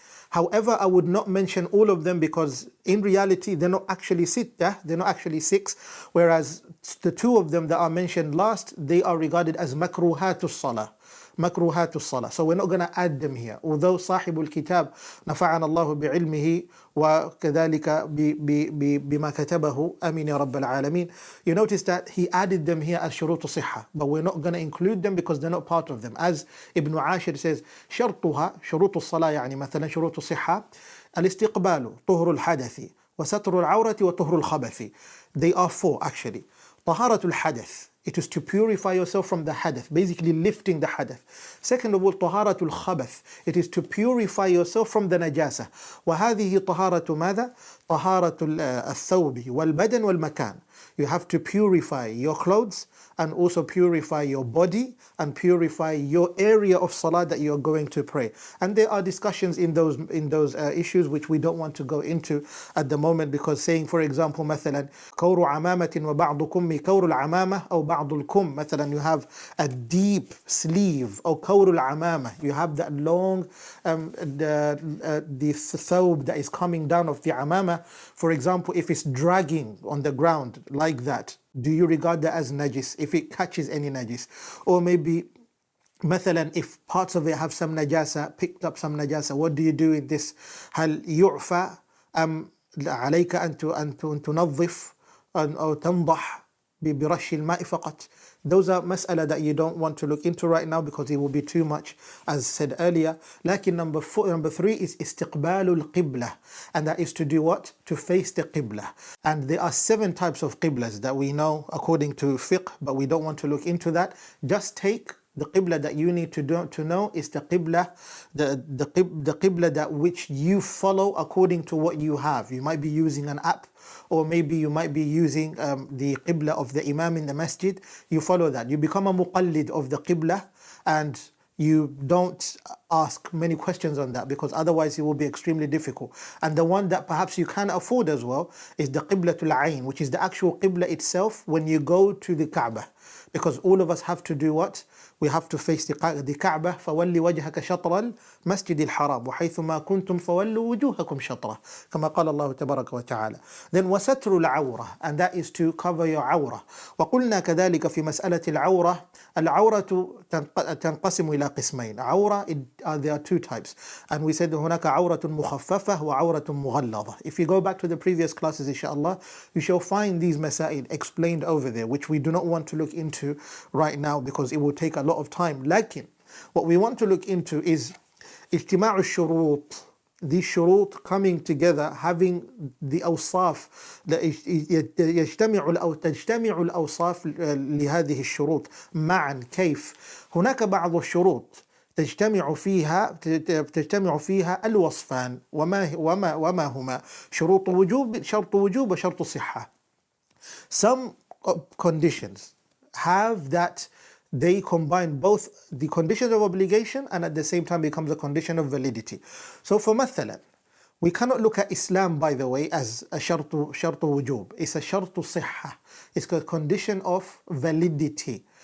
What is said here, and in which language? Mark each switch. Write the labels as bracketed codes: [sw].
[en] However, I would not mention all of them because in reality they're not actually sitta, they're not actually 6, whereas the 2 of them that are mentioned last, they are regarded as makruhatus salah. Makruhatus salah. So we're not going to add them here. Although Sahibul Kitab, [ar] نفعنا الله بعلمه وكذلك بما كتبه آمين يا رب العالمين, [en] you notice that he added them here as شروط صحة, but we're not going to include them because they're not part of them. As Ibn Ashir says, [ar] شرطها شروط الصلاة, يعني مثلا شروط الصحة الاستقبال طهر الحدث وستر العورة وطهر الخبث. [en] They are 4 actually. طهارة الحدث, it is to purify yourself from the hadath, basically lifting the hadath. Second of all, طهارة الخبث, it is to purify yourself from the najasa. [ar] وهذه طهارة ماذا؟ طهارة الثوب والبدن والمكان. [en] You have to purify your clothes and also purify your body and purify your area of salah that you are going to pray. And there are discussions in those issues which we don't want to go into at the moment, because saying, for example, [ar] مثلا كور عمامة وبعض كم كور العمامة أو بعض الكم, [en] مثلا you have a deep sleeve, or كور العمامة, you have that long the thawb that is coming down of the amama. For example, if it's dragging on the ground like that, do you regard that as najis if it catches any najis? Or maybe مثلا if parts of it have some najasa, picked up some najasa, what do you do in this? [ar] هل يعفى أم عليك أن تنظف أو تنضح برش الماء فقط? [en] Those are mas'ala that you don't want to look into right now because it will be too much, as said earlier. Lakin number 3 is istiqbalul qibla, and that is to do what? To face the qibla. And there are 7 types of qiblas that we know according to fiqh, but we don't want to look into that. Just take the qibla that you need to know is the qibla, the qibla that which you follow according to what you have. You might be using an app, or maybe you might be using the qibla of the imam in the masjid. You follow that. You become a muqallid of the qibla, and you don't ask many questions on that, because otherwise it will be extremely difficult. And the one that perhaps you can afford as well is the qiblatul ayn, which is the actual qibla itself when you go to the Kaaba. Because all of us have to do what? We have to face the Kaaba. [ar] فَوَلِّ وَجْهَكَ شَطْرَ الْمَسْجِدِ الْحَرَامِ وَحَيْثُمَا كُنْتُمْ فَوَلُّوا وُجُوهَكُمْ شَطْرَهُ كما قال الله تبارك وتعالى. [en] Then وَسَتْرُ الْعَوْرَةِ, and that is to cover your عورة. [ar] وقلنا كذلك في مسألة العورة, العورة تنقسم إلى قسمين. [en] عورة, there are 2 types, and we said [ar] هناك عورة مخففة وعورة مغلظة. [en] If you go back to the previous classes, inshallah, you shall find these masail explained over there, which we do not want to look into right now because it will take a lot of time. Lakin, what we want to look into is اجتماع الشروط, these shurut coming together, having the awsaf, [ar] يجتمع أو تجتمع الأوصاف لهذه الشروط معا. كيف؟ هناك بعض الشروط تجتمع فيها الوصفان، وما هما؟ شروط وجوب، شرط وجوب وشرط صحة. [en] Some conditions have that they combine both the conditions of obligation and at the same time becomes a condition of validity. So for مثلا, We cannot look at Islam, by the way, as a shartu wujub. It's a shartu sihha. It's a condition of validity.